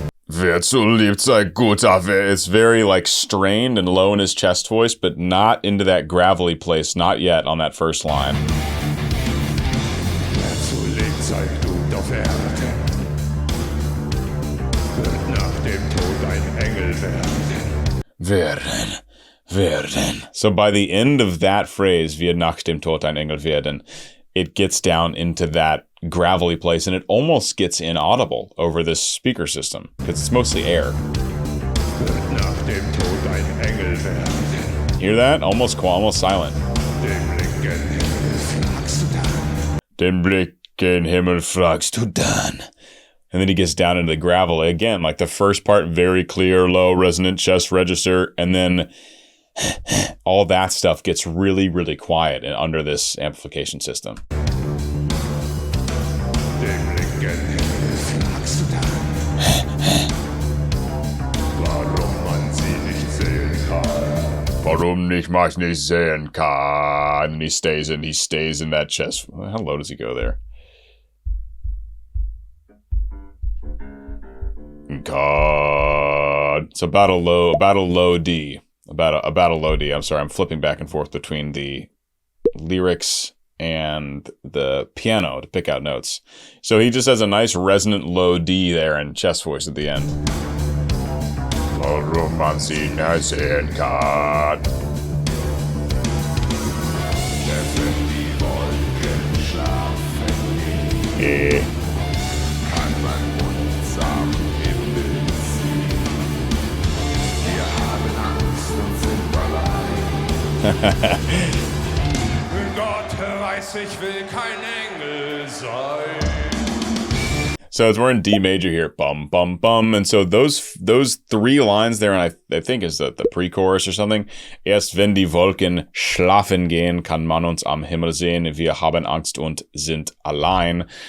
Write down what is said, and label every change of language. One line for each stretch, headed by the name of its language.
German: Wer zu liebt sein guter Welt.
English: It's very like strained and low in his chest voice, but not into that gravelly place, not yet on that first line.
German: Wer zu lebt sein guter Welt, wird nach dem Tod ein Engel werden. Werden.
English: So by the end of that phrase,
German: wird nach dem Tod ein Engel werden,
English: it gets down into that gravelly place, and it almost gets inaudible over this speaker system because it's mostly air.
German: Wird nach dem Tod ein Engel werden.
English: Hear that? Almost silent.
German: Den Blick gen Himmel fragst du dann. Den Blick gen Himmel fragst du dann.
English: And then he gets down into the gravel again, like the first part, very clear, low, resonant chest register, and then all that stuff gets really, really quiet under this amplification system.
German: Den Blick gen Himmel fragst du dann. Warum man sie nicht sehen kann. Warum ich mich nicht sehen kann?
English: And he stays in that chest. How low does he go there? God. It's about a low D. About a low D. I'm sorry, I'm flipping back and forth between the lyrics and the piano to pick out notes. So he just has a nice resonant low D there and chest voice at the end.
German: Warum man sie nicht sehen kann. Wenn die Wolken schlafen gehen, kann man uns am Himmel sehen. Wir haben Angst und sind bereit. Gott weiß, ich will kein Engel sein.
English: So we're in D major here, bum, bum, bum. And so those three lines there, and I think is the pre-chorus or something.
German: Erst wenn die Wolken schlafen gehen, kann man uns am Himmel sehen. Wir haben Angst und sind allein.